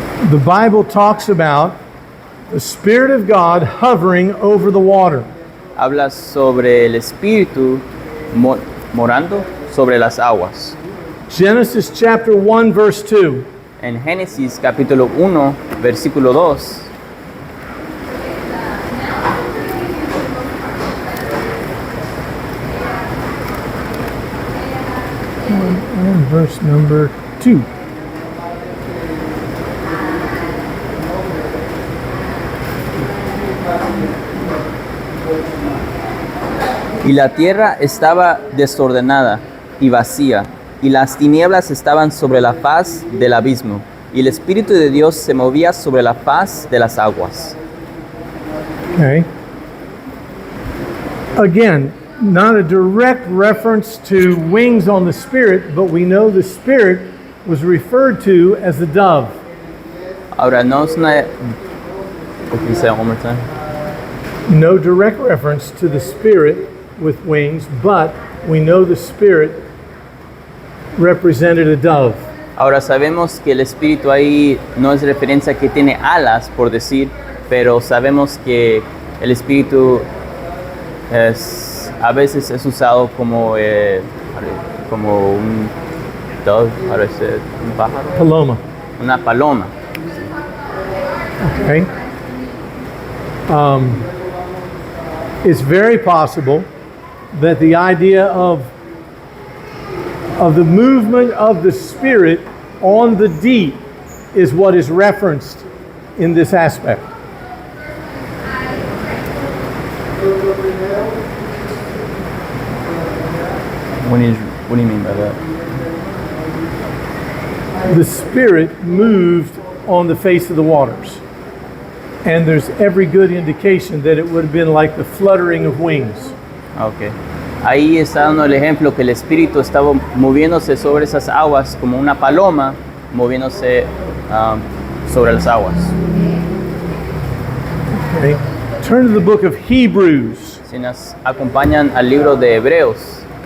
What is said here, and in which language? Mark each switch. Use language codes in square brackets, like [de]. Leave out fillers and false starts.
[en] the Bible talks about the Spirit of God hovering over the water. [es] habla sobre el Espíritu morando sobre las aguas. [en] Genesis chapter 1 verse 2. [es] En Génesis capítulo 1, versículo 2, [en] And verse number 2. [es] y la tierra estaba desordenada y vacía, y las tinieblas estaban sobre la faz del abismo, y el Espíritu de Dios se movía sobre la faz de las aguas. [en] Okay. Again, not a direct reference to wings on the Spirit, but we know the Spirit was referred to as the dove. [es] Ahora, no es una... [en] Can you say it one more time? No direct reference to the Spirit with wings, but we know the Spirit represented a dove. [es] Ahora sabemos que el Espíritu ahí no es referencia que tiene alas, por decir, pero sabemos que el Espíritu a veces es usado como un dove, un pájaro, Paloma. una paloma. [en] Okay. It's very possible that the idea of the movement of the Spirit on the deep is what is referenced in this aspect. What do you mean by that? The Spirit moved on the face of the waters. And there's every good indication that it would have been like the fluttering of wings. Ok. [es] Ahí está dando el ejemplo que el Espíritu estaba moviéndose sobre esas aguas como una paloma moviéndose sobre las aguas. [en] Okay. Turn to the book of Hebrews. [es] Si nos acompañan al libro de Hebreos,